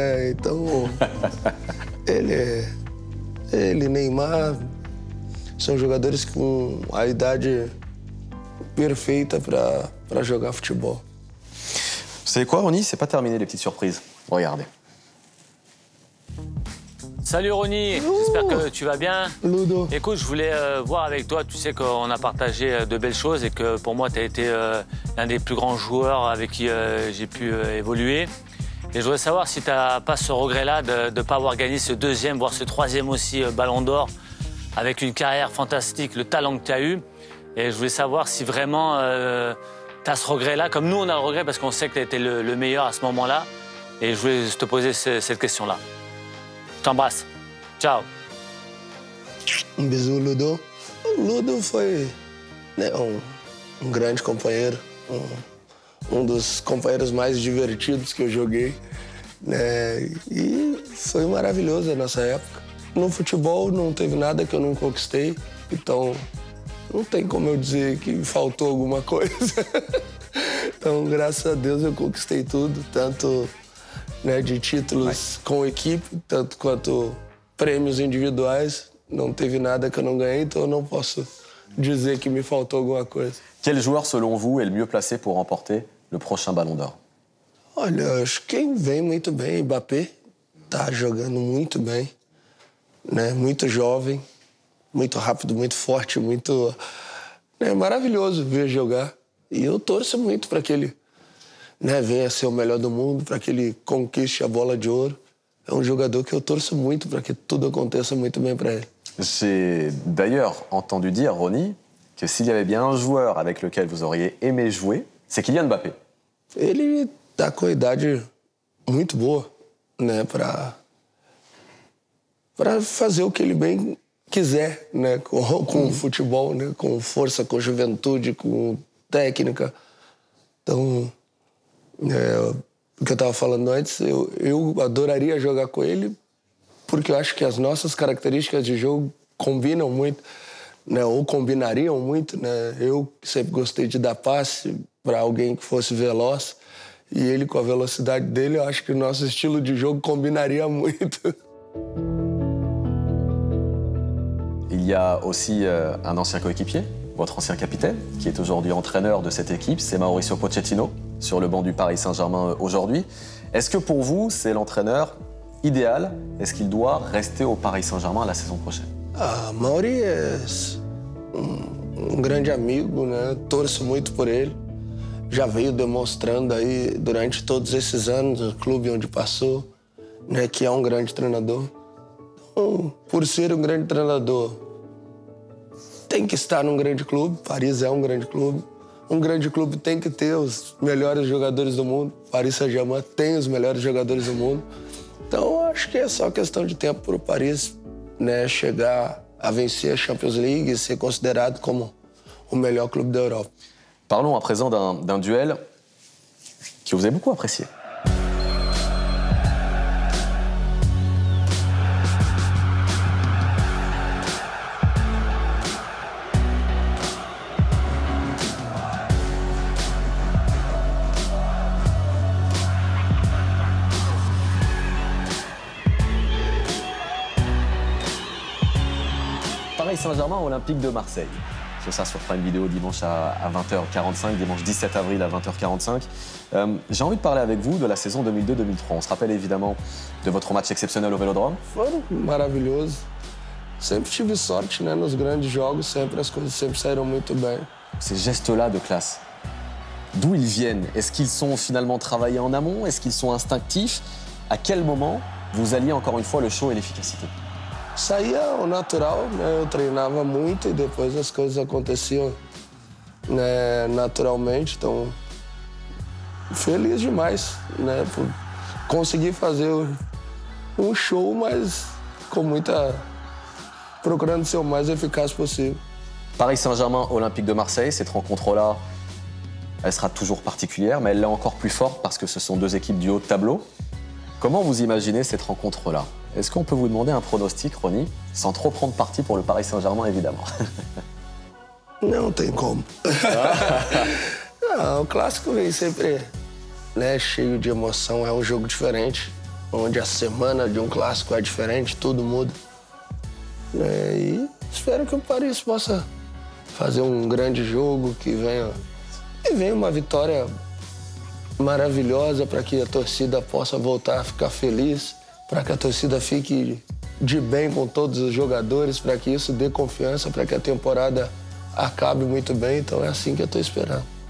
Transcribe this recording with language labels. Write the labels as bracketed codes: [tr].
[pt] Então, ele, Neymar, são jogadores com a idade perfeita para jogar futebol. [fr] Vous savez quoi, Ronny? C'est pas terminé les petites surprises. Regardez. Salut Ronny, j'espère que tu vas bien. Ludo. Écoute, je voulais voir avec toi, tu sais qu'on a partagé de belles choses et que pour moi, tu as été l'un des plus grands joueurs avec qui j'ai pu évoluer. Et je voudrais savoir si tu n'as pas ce regret-là de ne pas avoir gagné ce deuxième, voire ce troisième aussi Ballon d'Or, avec une carrière fantastique, le talent que tu as eu. Et je voulais savoir si vraiment tu as ce regret-là, comme nous on a le regret parce qu'on sait que tu as été le meilleur à ce moment-là. Et je voulais te poser cette question-là. Je t'embrasse. Ciao. Bisou, Ludo. [pt] O Ludo foi, né, um grande companheiro, um dos companheiros mais divertidos que eu joguei, né? E foi maravilhoso a nossa época. No futebol não teve nada que eu não conquistei, então não tem como eu dizer que faltou alguma coisa. Então, graças a Deus, eu conquistei tudo, tanto, né, de títulos com equipe, tanto quanto prêmios individuais. Não teve nada que eu não ganhei, então eu não posso dizer que me faltou alguma coisa. [fr] Quel joueur, selon vous, est le mieux placé pour remporter le prochain Ballon d'Or? [pt] Olha, acho que quem vem muito bem, Mbappé, tá jogando muito bem, né? Muito jovem, muito rápido, muito forte, muito... É maravilhoso ver jogar. E eu torço muito para que ele, né, venha a ser o melhor do mundo, para que ele conquiste a bola de ouro. É um jogador que eu torço muito para que tudo aconteça muito bem para ele. [fr] J'ai d'ailleurs entendu dire, Ronny, que s'il y avait bien un joueur avec lequel vous auriez aimé jouer, c'est Kylian Mbappé. [pt] Ele tá com a idade muito boa, né, para fazer o que ele bem quiser, né, com o futebol, né, com força, com juventude, com técnica. Então, o que eu estava falando antes, eu adoraria jogar com ele, porque eu acho que as nossas características de jogo combinam muito, né, ou combinariam muito, né. Eu sempre gostei de dar passe para alguém que fosse veloz, e ele com a velocidade dele, eu acho que o nosso estilo de jogo combinaria muito. [fr] Il y a aussi un ancien coéquipier, votre ancien capitaine, qui est aujourd'hui entraîneur de cette équipe, c'est Mauricio Pochettino, sur le banc du Paris Saint-Germain aujourd'hui. Est-ce que pour vous, c'est l'entraîneur idéal est-ce qu'il doit rester au Paris Saint-Germain la saison prochaine? [pt] Ah, Mauri é grande amigo, né? Torço muito por ele. Já veio demonstrando aí durante todos esses anos no clube onde passou, né, que é grande treinador. Então, por ser grande treinador, tem que estar num grande clube. Paris é grande clube. Grande clube tem que ter os melhores jogadores do mundo. Paris Saint-Germain tem os melhores jogadores do mundo. Então, acho que é só questão de tempo para o Paris, né, chegar a vencer a Champions League e ser considerado como o melhor clube da Europa. [fr] Parlons à présent d'un duel que vous avez beaucoup apprécié. Paris Saint-Germain, Olympique de Marseille. C'est ça sur Prime Video dimanche à 20h45, dimanche 17 avril à 20h45. J'ai envie de parler avec vous de la saison 2002-2003. On se rappelle évidemment de votre match exceptionnel au Vélodrome. [pt] Foram maravilhosos. Sempre tive sorte, né, nos grandes jogos, sempre as coisas sempre saíram muito bem. [fr] Ces gestes-là de classe, d'où ils viennent? Est-ce qu'ils sont finalement travaillés en amont? Est-ce qu'ils sont instinctifs? À quel moment vous alliez encore une fois le show et l'efficacité? [pt] Saía o natural, né? Eu treinava muito e depois as coisas aconteciam, né, naturalmente. Então, feliz demais, né, por conseguir fazer show, mas com procurando ser o mais eficaz possível. [fr] Paris Saint-Germain, Olympique de Marseille, cette rencontre-là, elle sera toujours particulière, mais elle l'est encore plus forte parce que ce sont deux équipes du haut de tableau. Comment vous imaginez cette rencontre-là? Est-ce qu'on peut vous demander un pronostic, Rony, sans trop prendre parti pour le Paris Saint-Germain, évidemment? [pt] Não tem como. Não, o clássico vem sempre, né, cheio de emoção, é jogo diferente, onde a semana de clássico é diferente, tudo muda. E espero que o Paris possa fazer grande jogo, que venha uma vitória maravilhosa para que a torcida possa voltar a ficar feliz, para que a torcida fique de bem com todos os jogadores, para que isso dê confiança, para que a temporada acabe muito bem. Então é assim que eu estou esperando.